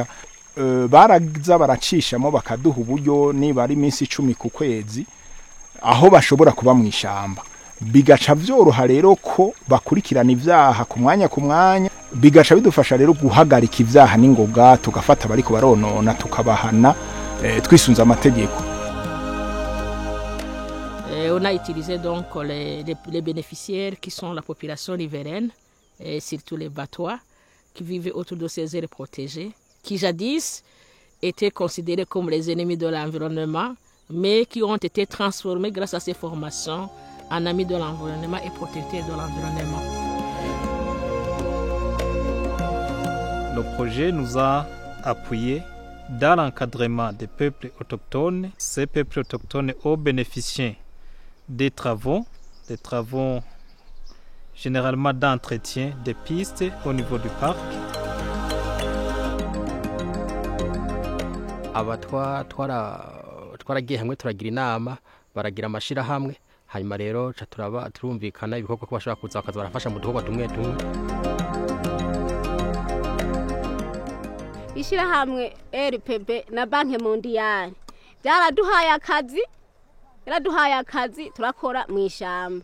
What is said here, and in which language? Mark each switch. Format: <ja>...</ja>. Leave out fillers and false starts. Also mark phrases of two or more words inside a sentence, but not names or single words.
<rn>Baraza baracishamo bakaduha uburyo niba ari iminsi 10 ku kwezi aho bashobora kuba mu ishamba, bigaca vyoroha rero ko bakurikirana ivyaha ku mwanya, bigaca bidufasha rero guhagarika ivyaha n'ingoga, tugafata bariko baronona tukabahana twisunza amategeko.</rn> <fr>On a utilisé donc les bénéficiaires qui sont la population riveraine, et surtout les Batois qui vivent autour de ces aires protégées, qui jadis étaient considérés comme les ennemis de l'environnement, mais qui ont été transformés grâce à ces formations un ami de l'environnement et protecteur de l'environnement. Le projet nous a appuyés dans l'encadrement des peuples autochtones. Ces peuples autochtones ont bénéficié des travaux généralement d'entretien des pistes au niveau du parc.</fr> <rn>aba twaragiye hamwe turagira inama baragira amashirahamwe hanyuma rero turumvikana ibikorwa ko bashobora kuza bakaza barafasha mu dukorwa tumwe tumwe. Ishirahamwe RPB na Banki Mondiale yaraduhaye akazi turakora mu ishamba</rn>